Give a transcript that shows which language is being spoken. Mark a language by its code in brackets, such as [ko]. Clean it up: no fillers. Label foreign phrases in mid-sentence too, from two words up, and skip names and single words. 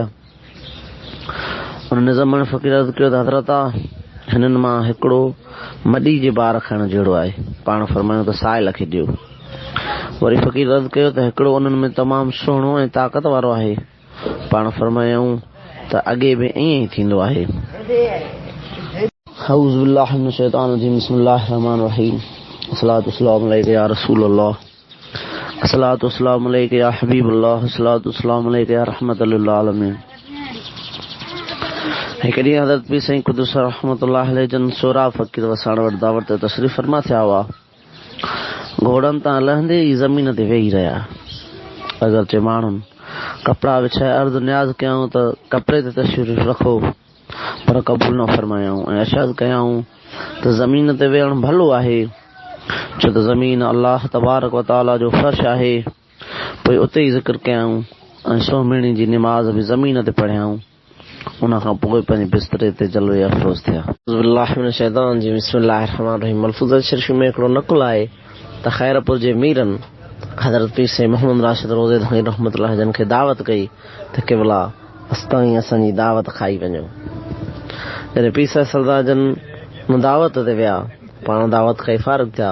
[sd] उन निज़ामाणी फ़क़ीर अर्ज़ु कयो त हज़रत हिननि मां हिकिड़ो मॾी जे ॿार खणण जहिड़ो आहे। पाण फरमायूं त साइल खे ॾियो। वरी फ़क़ीर अर्ज़ु कयो त हिकिड़ो उन्हनि में तमामु सुहिणो ऐं ताक़त वारो आहे। पाण फरमायूं त अॻे बि ईअं ई थींदो आहे। [ar] أعوذ بالله من الشيطان الرجيم بسم الله الرحمن الرحيم الصلاة والسلام عليك يا رسول الله الصلاة والسلام عليك يا حبيب الله الصلاة والسلام عليك يا رحمة للعالمين. [sd] हिकु ॾींहुं हज़रत पीर साईं क़ुद्दुस [ar] رحمة الله عليه [sd] जन सोरा फ़क़ीर वसाण वटि दावत ते तशरीफ़ फरमा थिया हुआ। घोड़नि तां लहंदे ई ज़मीन ते वेही रहिया। अगरचे माण्हुनि कपिड़ा विछाए अर्ज़ु न्याज़ कयाऊं त कपिड़े ते तशरीफ़ रखो, पर क़बूल न फरमायाऊं ऐं अर्शाद कयाऊं त ज़मीन ते वेहणु भलो आहे, छो त ज़मीन [ar] الله تبارك وتعالى [sd] जो फ़र्श आहे। पोइ उते ई ज़िक्र कयाऊं ऐं सोमहिणी जी निमाज़ बि ज़मीन ते पढ़ियाऊं। उन खां पोइ पंहिंजे बिस्तरे ते जलवे अफ़रोज़ थिया। [ar] بسم الله من الشيطان الرجيم بسم الله الرحمن الرحيم. [sd] मलफूज़ा शरीफ में हिकिड़ो नक़ल आहे त ख़ैरपुर जे मीरनि हज़रत पीर साईं मोहम्मद राशिद रोज़े धानी रहमतुल्लाह जन खे दावत कई त क़िबला अस्ताईं असांजी दावत खाई वञो। जॾहिं पीर साईं सरदार जन दावत ते विया, पाण दावत खाई फ़ारिग़ थिया।